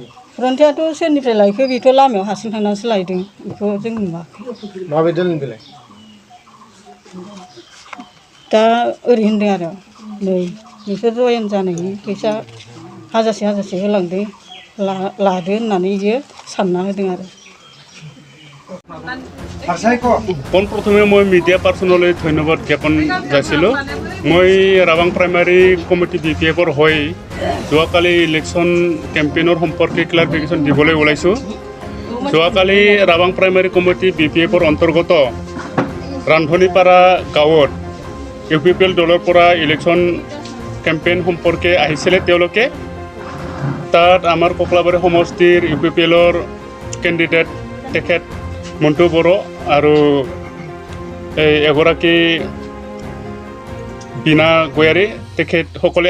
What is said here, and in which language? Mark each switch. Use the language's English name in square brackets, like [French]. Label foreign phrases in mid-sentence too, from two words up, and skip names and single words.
[Bodo] फरन्थायाथ' सोरनिफ्राय लायखो बेथ' लामायाव हारसिं थांनानैसो लायदों बेखौ जों नुवाखै माबे दोननि बेलाय दा ओरै होनदों आरो नै नोंसोर जयेन जानायनि फैसा हाजारसे होलांदो लादो होननानै बियो सानना होदों आरो [Assamese] পোনপ্ৰথমে মই [English] media personলৈ [Assamese] ধন্যবাদ জ্ঞাপন যাচিলোঁ মই ৰাবাং প্ৰাইমাৰী কমিটি BPFৰ হৈ যোৱাকালি [English] election campaignৰ [Assamese] সম্পৰ্কে ক্লাৰিফিকেশ্যন দিবলৈ ওলাইছোঁ যোৱাকালি ৰাবাং প্ৰাইমাৰী কমিটি BPFৰ অন্তৰ্গত ৰান্ধনীপাৰা গাঁৱত UPL দলৰ পৰা [English] election campaign [Assamese] সম্পৰ্কে আহিছিলে তেওঁলোকে তাত আমাৰ কক্লাবাৰী সমষ্টিৰ UPLৰ কেণ্ডিডেট তেখেত মন্টু বড়ো আৰু এগৰাকী বিনা গয়াৰী তেখেতসকলে